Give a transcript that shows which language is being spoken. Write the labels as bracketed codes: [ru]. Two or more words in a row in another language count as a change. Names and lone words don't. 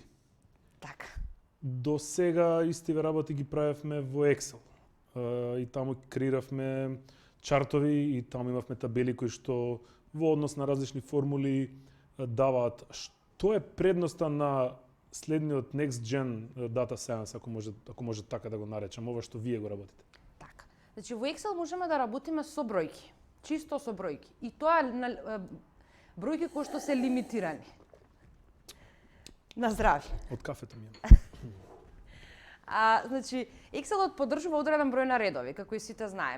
[mk] Така. До сега истиве работи ги правевме во Excel. И таму креиравме чартови и таму имавме табели кои што во однос на различни формули даваат. Што е предноста на следниот [en] next gen data science, [mk] ако може така да го наречам, ова што вие го работите? Така. Значи во Excel можеме да работиме со бројки, чисто со бројки. И тоа бројки кои што се лимитирани. На здравје. Од кафето ми е. Значи, Excelот поддржува одреден број на редови, како и сите знаеме.